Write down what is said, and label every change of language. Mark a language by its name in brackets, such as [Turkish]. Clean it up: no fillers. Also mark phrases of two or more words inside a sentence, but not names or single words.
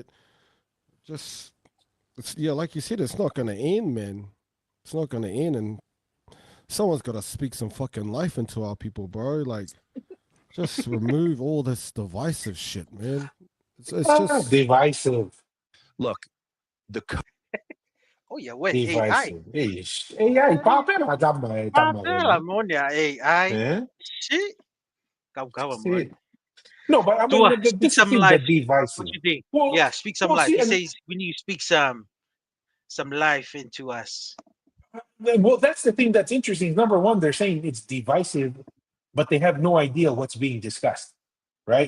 [English] Just like you said, it's not gonna end, man. It's not gonna end, and someone's gotta speak some fucking life into our people, bro. Like, just remove all this divisive shit, man. It's just divisive. Look, the Oh yeah, wait, AI. Divisive. AI, papera. Papel ammonia AI. Eh? Shit. Go, See? No, but I mean, Tua, this speak is some the life. divisive. What you think? Well, Yeah, speak some well, life. see, He and says we need to speak some life into us. well, that's the thing that's interesting. Number one, they're saying it's divisive, but they have no idea what's being discussed, right?